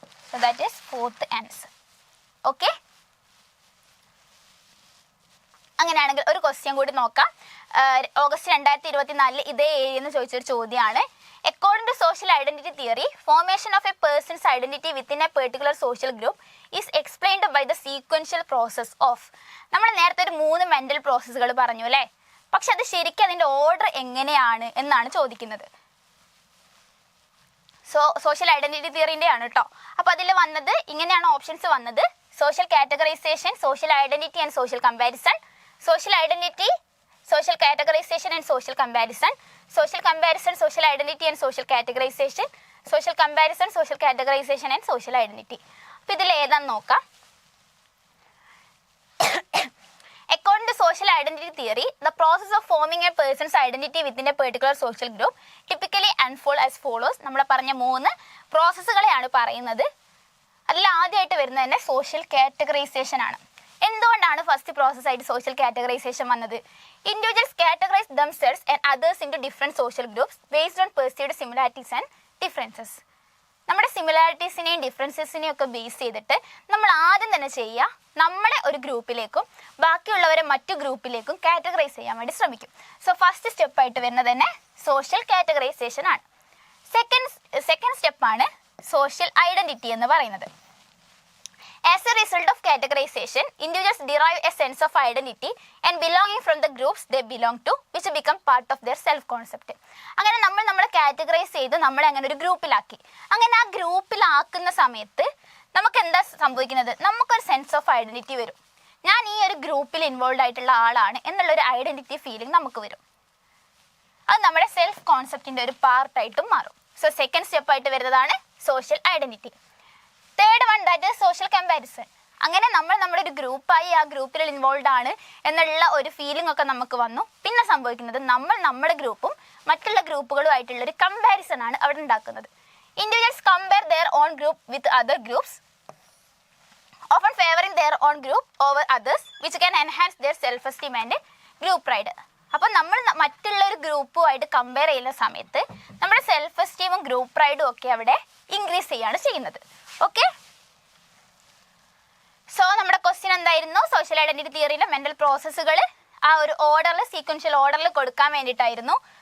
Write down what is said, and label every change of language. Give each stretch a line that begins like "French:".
English: So that is 4th answer. Okay?
Malayalam: അങ്ങനെയാണെങ്കിൽ ഒരു question കൂടി നോക്കാം. ഓഗസ്റ്റ് 2024 ഇതേ ഏരിയയിൽ നിന്ന് ചോദിച്ചൊരു ചോദ്യമാണ്.
English: According to social identity theory, formation of a person's identity within a particular social group is explained by the sequential process of.
Malayalam: നമ്മൾ നേരത്തെ ഒരു 3 മെൻ്റൽ പ്രോസസ്സുകൾ പറഞ്ഞു അല്ലേ? പക്ഷെ അത് ശരിക്കും അതിൻ്റെ ഓർഡർ എങ്ങനെയാണ് എന്നാണ് ചോദിക്കുന്നത്. സോഷ്യൽ ഐഡന്റിറ്റി തിയറിൻ്റെ ആണ് കേട്ടോ. അപ്പോൾ അതിൽ വന്നത് ഇങ്ങനെയാണ് ഓപ്ഷൻസ് വന്നത്: social categorisation, social identity and social comparison, social identity,
English: social categorization and social comparison, social comparison, social identity and social categorization, social comparison, social categorization and social identity.
Malayalam: അപ്പോൾ ഇതിൽ ഏതാണെന്ന് നോക്കാം.
English: According to social identity theory, the process of forming a person's identity within a particular social group typically unfold as follows.
Malayalam: നമ്മൾ പറഞ്ഞ 3 പ്രോസസ്സുകളെയാണ് പറയുന്നത്. അതിൽ ആദ്യമായിട്ട് വരുന്നത് തന്നെ സോഷ്യൽ കാറ്റഗറൈസേഷൻ ആണ്. എന്തുകൊണ്ടാണ് ഫസ്റ്റ് പ്രോസസ്സായിട്ട് സോഷ്യൽ കാറ്റഗറൈസേഷൻ വന്നത്?
English: Individuals categorise themselves and others into different social groups based on perceived similarities and differences.
Malayalam: നമ്മുടെ സിമിലാരിറ്റീസിനെയും ഡിഫറൻസസിനെയും ഒക്കെ ബേസ് ചെയ്തിട്ട് നമ്മൾ ആദ്യം തന്നെ ചെയ്യുക, നമ്മളെ ഒരു ഗ്രൂപ്പിലേക്കും ബാക്കിയുള്ളവരെ മറ്റു ഗ്രൂപ്പിലേക്കും കാറ്റഗറൈസ് ചെയ്യാൻ വേണ്ടി ശ്രമിക്കും. സോ ഫസ്റ്റ് സ്റ്റെപ്പായിട്ട് വരുന്നത് തന്നെ സോഷ്യൽ കാറ്റഗറൈസേഷൻ ആണ്. സെക്കൻഡ് സ്റ്റെപ്പാണ് സോഷ്യൽ ഐഡൻറ്റിറ്റി എന്ന് പറയുന്നത്.
English: As a result of categorization, individuals derive a sense of identity and belonging from the groups they belong to, which become part of their self-concept.
Malayalam: അങ്ങനെ നമ്മളെ categorise ചെയ്ത് നമ്മളെ അങ്ങനെ ഒരു ഗ്രൂപ്പിലാക്കി. അങ്ങനെ ആ ഗ്രൂപ്പിലാക്കുന്ന സമയത്ത് നമുക്ക് എന്താ സംഭവിക്കുന്നത്? നമുക്കൊരു സെൻസ് ഓഫ് ഐഡൻറ്റിറ്റി വരും. ഞാൻ ഈ ഒരു ഗ്രൂപ്പിൽ ഇൻവോൾവ് ആയിട്ടുള്ള ആളാണ് എന്നുള്ളൊരു ഐഡൻറ്റിറ്റി ഫീലിംഗ് നമുക്ക് വരും. അത് നമ്മുടെ സെൽഫ് കോൺസെപ്റ്റിൻ്റെ ഒരു പാർട്ടായിട്ടും മാറും. സോ സെക്കൻഡ് സ്റ്റെപ്പായിട്ട് വരുന്നതാണ് social identity.
English: Third one that is social comparison.
Malayalam: അങ്ങനെ നമ്മുടെ ഒരു ഗ്രൂപ്പായി ആ ഗ്രൂപ്പിൽ ഇൻവോൾവ് ആണ് എന്നുള്ള ഒരു ഫീലിംഗ് ഒക്കെ നമുക്ക് വന്നു. പിന്നെ സംഭവിക്കുന്നത് നമ്മുടെ ഗ്രൂപ്പും മറ്റുള്ള ഗ്രൂപ്പുകളുമായിട്ടുള്ളൊരു കമ്പാരിസൺ ആണ് അവിടെ ഉണ്ടാക്കുന്നത്.
English: Individuals compare their own group with other groups, often favoring their own group over others, which can enhance their self-esteem and group pride.
Malayalam: അപ്പോൾ നമ്മൾ മറ്റുള്ള ഒരു ഗ്രൂപ്പുമായിട്ട് കമ്പയർ ചെയ്യുന്ന സമയത്ത് നമ്മുടെ സെൽഫ് എസ്റ്റീമും ഗ്രൂപ്പ് പ്രൈഡും ഒക്കെ അവിടെ ഇൻക്രീസ് ചെയ്യാണ് ചെയ്യുന്നത്. ഓക്കെ, സോ നമ്മുടെ ക്വസ്റ്റ്യൻ എന്തായിരുന്നു? സോഷ്യൽ ഐഡൻറ്റിറ്റി തിയറിയിലെ മെൻ്റൽ പ്രോസസ്സുകൾ ആ ഒരു ഓർഡറിൽ, സീക്വൻഷ്യൽ ഓർഡറിൽ കൊടുക്കാൻ വേണ്ടിയിട്ടായിരുന്നു.